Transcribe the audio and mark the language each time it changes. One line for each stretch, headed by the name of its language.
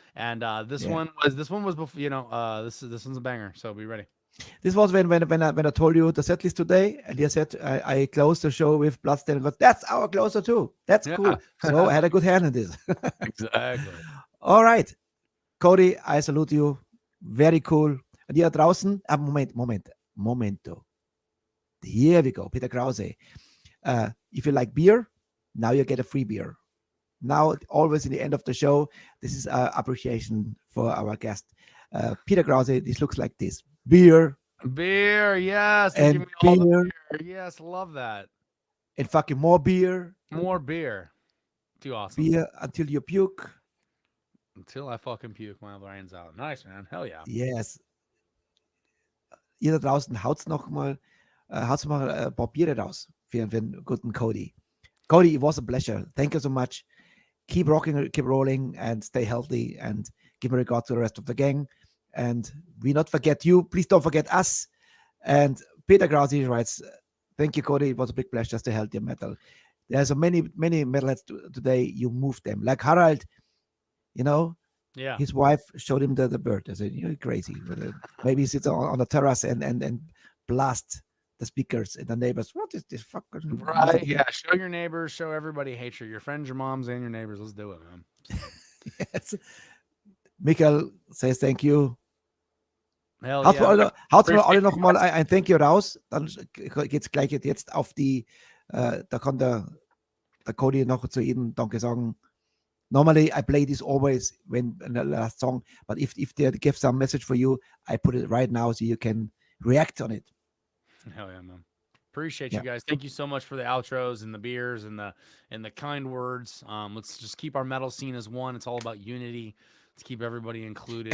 English: And this one was before, this one's a banger, so be ready. This was when I told you the set list today, and you said I closed the show with Bloodstained. That's our closer too. That's cool. So I had a good hand in this. Exactly. All right, Cody, I salute you. Very cool.
German: Und ihr draußen, Momento.
English: Here we go, Peter Krause. If you like beer, now you get a free beer. Now, always in the end of the show, this is appreciation for our guest, Peter Krause. This looks like this. Beer, yes, and give me all the beer. beer. Yes, love that. And fucking more beer. More beer. Too awesome. Beer until you puke. Until I fucking puke my brains out. Nice, man. Hell yeah. Yes.
German: Ihr da draußen haut's mal ein paar Biere raus für den guten Cody.
English: Cody, it was a pleasure. Thank you so much. Keep rocking, keep rolling, and stay healthy. And give me regard to the rest of the gang. And we not forget you. Please don't forget us. And Peter Krause writes, thank you, Cody. It was a big pleasure to help your metal. There's so many metalheads today. You moved them. Like Harald, Yeah. his wife showed him the bird. I said, you're crazy. Maybe he sits on the terrace and blast the speakers and the neighbors. What is this fucking... Right. Yeah. Show your neighbors, show everybody Hatriot. Your friends, your moms, and your neighbors. Let's do it, man. Yes. Mikael says thank you. Hell
German: Haut
English: yeah.
German: mir alle noch mal ein Thank you raus, dann geht's gleich jetzt auf die, da kann der Cody noch zu jedem Danke sagen.
English: Normally, I play this always when in the last song, but if they give some message for you, I put it right now so you can react on it. Hell yeah, man. Appreciate you guys. Thank you so much for the outros and the beers and the kind words. Let's just keep our metal scene as one. It's all about unity. Let's keep everybody included.